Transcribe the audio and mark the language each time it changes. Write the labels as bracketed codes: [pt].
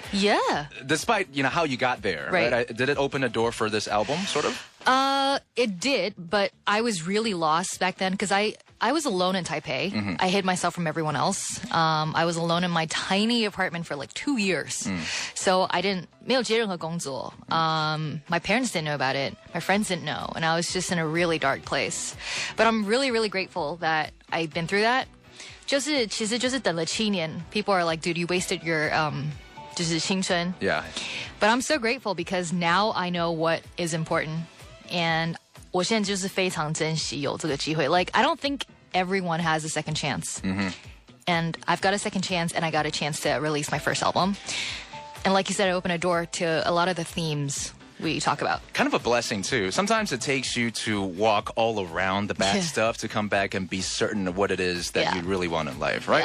[en] Yeah. Despite, how you got there. Right. Did it open a door for this album, sort of? It did, but I was really lost back then because I was alone in Taipei. Mm-hmm. I hid myself from everyone else. I was alone in my tiny apartment for like 2 years. So I didn't, [zh] 没有接任何工作. [en] My parents didn't know about it. My friends didn't know. And I was just in a really dark place. But I'm really, really grateful that I've been through that. [zh] 其实就是等了7年. [en] People are like, dude, you wasted your, [zh] 就是青春. [en] Yeah. But I'm so grateful because now I know what is important. [zh] And 我现在就是非常珍惜有这个机会. [en] Like, I don't think everyone has a second chance. And I've got a second chance, and I got a chance to release my first album. And like you said, it opened a door to a lot of the themes we talk about. Kind of a blessing, too. Sometimes it takes you to walk all around the bad stuff to come back and be certain of what it is that you really want in life, right?